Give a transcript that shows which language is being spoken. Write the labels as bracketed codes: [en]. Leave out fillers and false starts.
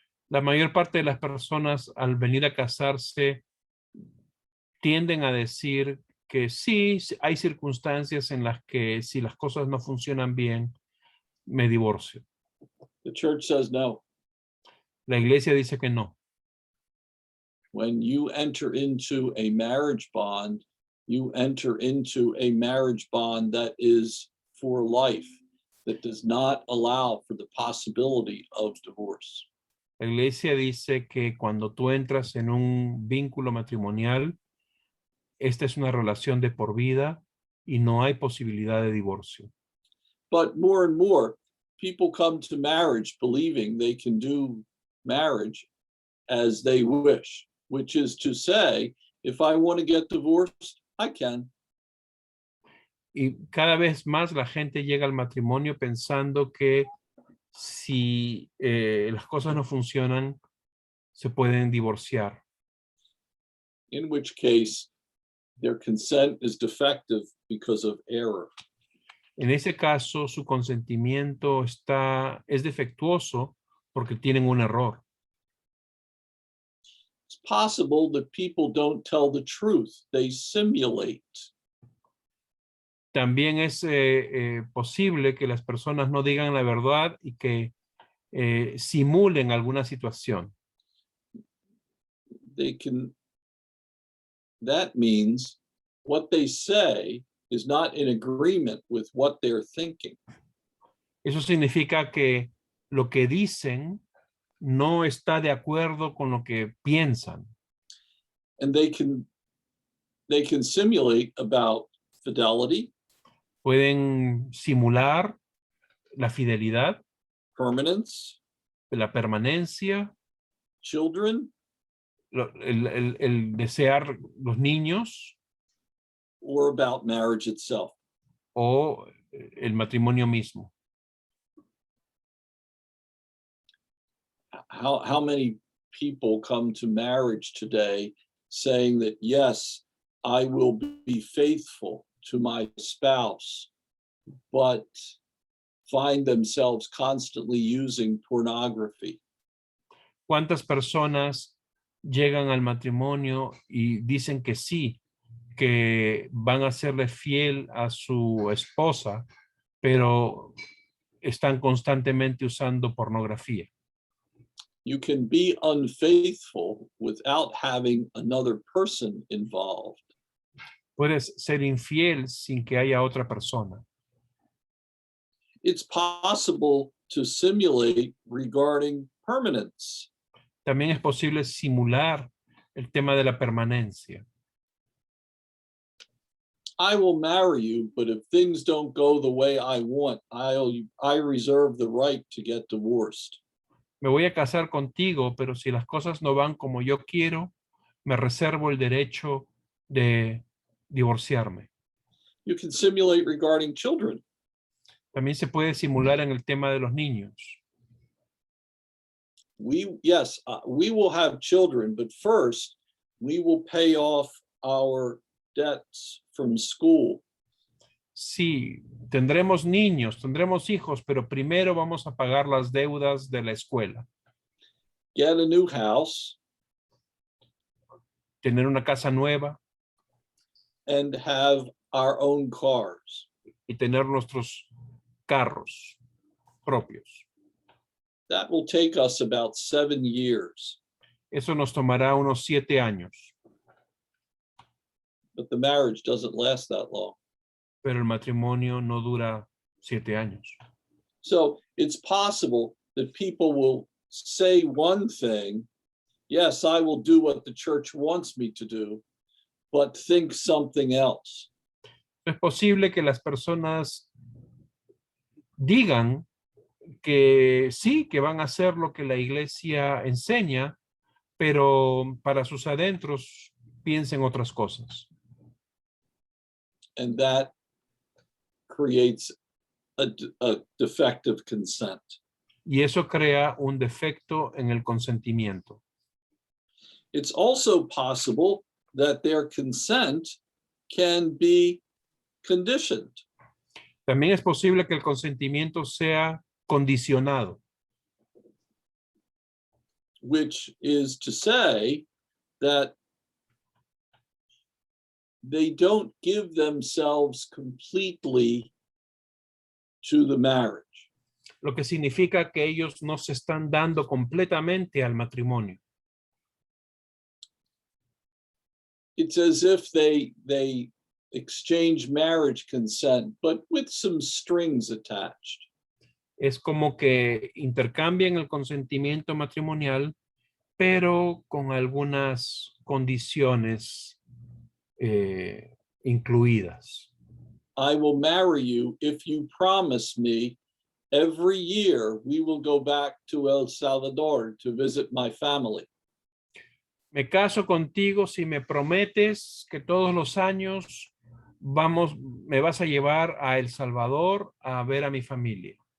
[es] La mayor parte de las personas al venir a casarse tienden a decir que sí, hay circunstancias en las que si las cosas no funcionan bien, me divorcio. [en] The church says no. [es] La iglesia dice que no. [en] When you enter into a marriage bond, you enter into a marriage bond that is for life, that does not allow for the possibility of divorce. [es] La iglesia dice que cuando tú entras en un vínculo matrimonial, esta es una relación de por vida y no hay posibilidad de divorcio. [en] But more and more, people come to marriage believing they can do marriage as they wish, which is to say, if I want to get divorced, I can. [es] Y cada vez más la gente llega al matrimonio pensando que si las cosas no funcionan, se pueden divorciar. [en] In which case, their consent is defective because of error. [es] En ese caso, su consentimiento es defectuoso porque tienen un error. [en] It's possible that people don't tell the truth, they simulate. [es] También es posible que las personas no digan la verdad y que simulen alguna situación. [en] That means what they say is not in agreement with what they're thinking. [es] Eso significa que lo que dicen no está de acuerdo con lo que piensan. [en] And they can simulate about fidelity. [es] Pueden simular la fidelidad, [en] Permanence. [es] la permanencia, [en] Children. [es] el desear los niños. [en] Or about marriage itself. [es] O el matrimonio mismo. [en] How many people come to marriage today saying that, yes, I will be faithful to my spouse, but find themselves constantly using pornography? [es] ¿Cuántas personas llegan al matrimonio y dicen que sí, que van a serle fiel a su esposa, pero están constantemente usando pornografía? [en] You can be unfaithful without having another person involved. [es] Puedes ser infiel sin que haya otra persona. [en] It's possible to simulate regarding permanence. [es] También es posible simular el tema de la permanencia. [en] I will marry you, but if things don't go the way I want, I reserve the right to get divorced. [es] Me voy a casar contigo, pero si las cosas no van como yo quiero, me reservo el derecho de divorciarme. [en] You can simulate regarding children. [es] También se puede simular en el tema de los niños. [en] We will have children, but first we will pay off our debts from school. [es] Sí, tendremos niños, tendremos hijos, pero primero vamos a pagar las deudas de la escuela. [en] Get a new house. [es] Tener una casa nueva [en] And have our own cars. [es] y tener nuestros carros propios. [en] That will take us about 7 years. [es] Eso nos tomará unos 7 años. [en] But the marriage doesn't last that long. [es] Pero el matrimonio no dura 7 años. [en] So it's possible that people will say one thing, yes, I will do what the church wants me to do, but think something else. [es] Es posible que las personas digan que sí, que van a hacer lo que la iglesia enseña, pero para sus adentros piensen otras cosas. [en] And that creates a defective consent. [es] Y eso crea un defecto en el consentimiento. [en] It's also possible that their consent can be conditioned. [es] También es posible que el consentimiento sea condicionado, [en] which is to say that they don't give themselves completely to the marriage. [es] lo que significa que ellos no se están dando completamente al matrimonio. [en] It's as if they exchange marriage consent, but with some strings attached. [es] Es como que intercambian el consentimiento matrimonial, pero con algunas condiciones incluidas. [en] I will marry you if you promise me every year we will go back to El Salvador to visit my family. [es] Me caso contigo si me prometes que todos los años me vas a llevar a El Salvador a ver a mi familia.